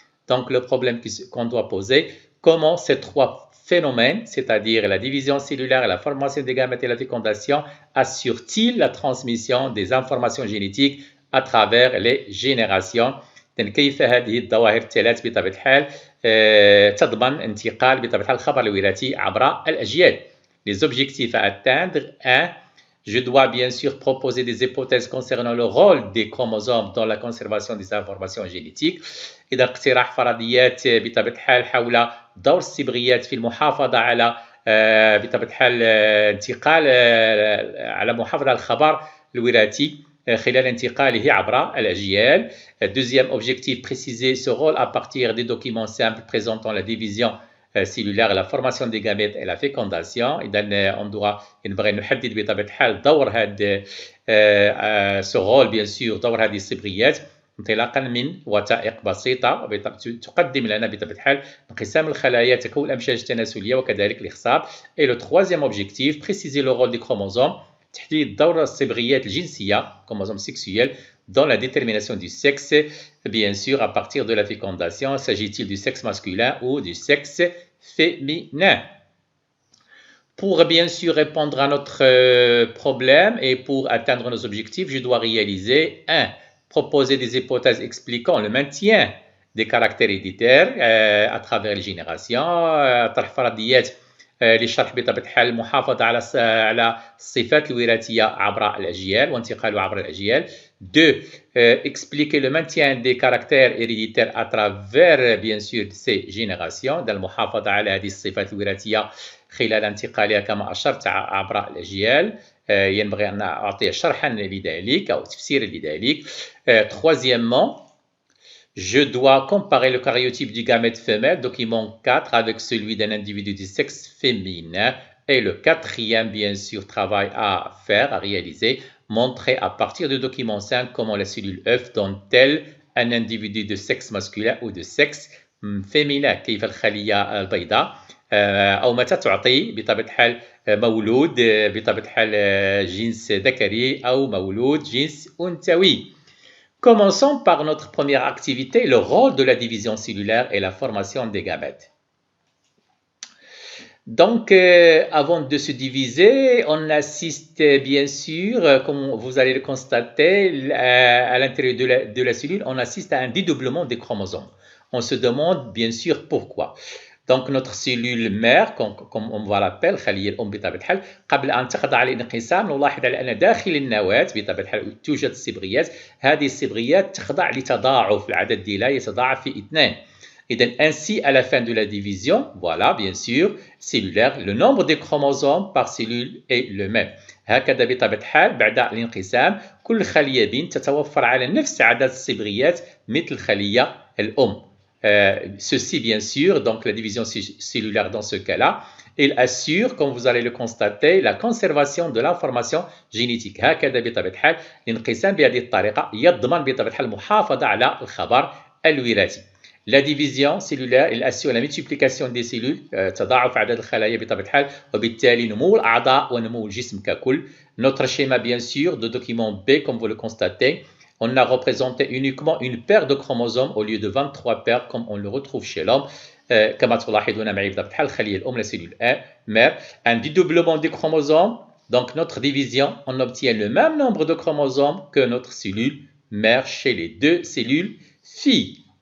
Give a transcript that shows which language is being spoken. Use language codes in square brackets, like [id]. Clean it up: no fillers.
[fr] Donc, le problème qu'on doit poser, comment ces trois phénomènes, c'est-à-dire la division cellulaire, la formation des gamètes et la fécondation, assurent-ils la transmission des informations génétiques à travers les générations؟ [ar] كيف هذه الظواهر الثلاث بطبيعة الحال تضمن انتقال بطبيعة الحال الخبر الوراثي عبر الأجيال. [fr] Les objectifs à atteindre: 1. Je dois bien sûr proposer des hypothèses concernant le rôle des chromosomes dans la conservation des informations génétiques. [ar] إذا اقتراح فرضيات بطبيعة الحال حول دور الصبغيات في المحافظة على بطبيعة الحال انتقال على محافظة على الخبر الوراثي خلال انتقاله عبر الأجيال. [fr] Deuxième objectif, préciser ce rôle à partir des documents simples présentant la division cellulaire, la formation des gamètes et la fécondation. [ar] إذا [fr] on doit [ar] ينبغي نحدد بطبيعة الحال دور هذا [fr] ce rôle bien sûr [ar] دور هذه الصبغيات انطلاقا من وثائق بسيطة تقدم لنا بطبيعة الحال انقسام الخلايا, تكون الأمشاج التناسلية وكذلك الإخصاب. [fr] Et le troisième objectif, préciser le rôle des chromosomes, [ar] تحديد دور الصبغيات الجنسية, [fr] chromosomes sexuels, dans la détermination du sexe, bien sûr à partir de la fécondation. S'agit-il du sexe masculin ou du sexe féminin? Pour bien sûr répondre à notre problème et pour atteindre nos objectifs, je dois réaliser 1. Proposer des hypothèses expliquant le maintien des caractères héréditaires à travers les générations. [ar] طرح فرضيات لشرح بطبيعة الحال المحافظة على الصفات الوراثية عبر الأجيال وانتقاله عبر الأجيال. [fr] 2. Expliquer le maintien des caractères héréditaires à travers bien sûr ces générations, [ar] المحافظة على هذه الصفات الوراثية خلال انتقالها كما أشرت عبر الأجيال. ينبغي أن أعطي شرحا لذلك أو تفسيرا لذلك. [fr] Troisièmement, je dois comparer le karyotype du gamète femelle, document 4, avec celui d'un individu du sexe féminin. Et le quatrième, bien sûr, travail à faire, à réaliser, montrer à partir du document 5 comment la cellule œuf donne-t-elle un individu de sexe masculin ou de sexe féminin. [ar] كيف الخلية البيضاء أو متى تعطي بطبيعة الحال مولود بطبيعة الحال جنس ذكري أو مولود جنس أنثوي. [fr] Commençons par notre première activité, le rôle de la division cellulaire et la formation des gamètes. Donc, avant de se diviser, on assiste bien sûr, comme vous allez le constater, à l'intérieur de la cellule, on assiste à un dédoublement des chromosomes. On se demande bien sûr pourquoi. Donc, notre cellule mère, comme on va l'appeler, [ar] خلية الأم بطبيعة الحال, قبل أن تخضع للانقسام نلاحظ على أن داخل النواة بطبيعة الحال توجد صبغيات. هذه الصبغيات تخضع لتضاعف العدد ديالها, يتضاعف في 2. [fr] إذن ainsi à la fin de la division, voilà bien sûr cellulaire, le nombre de chromosomes par cellule est le même. [ar] هكذا بطبيعة الحال بعد الانقسام كل خلية بنت تتوفر على نفس عدد الصبغيات مثل الخلية الأم. [fr] Ceci bien sûr, donc la division cellulaire dans ce cas-là, il assure, comme vous allez le constater, la conservation de l'information génétique. [ar] هكذا بطبيعة الحال الانقسام بهذه الطريقة يضمن بطبيعة الحال المحافظة على الخبر الوراثي. [fr] La division cellulaire, il assure la multiplication des cellules, [ar] تضاعف عدد الخلايا بطبيعة الحال, وبالتالي نمو الأعضاء ونمو الجسم ككل. [fr] Notre schéma bien sûr de document B, comme vous le constatez, on a représenté uniquement une paire de chromosomes au lieu de 23 paires comme on le retrouve chez l'homme. [ar] كما تلاحظون معي بطبيعة الحال الخلية الأم, [fr] la cellule mère, un dédoublement des chromosomes. Donc notre division, on obtient le même nombre de chromosomes que notre cellule mère chez les deux cellules filles.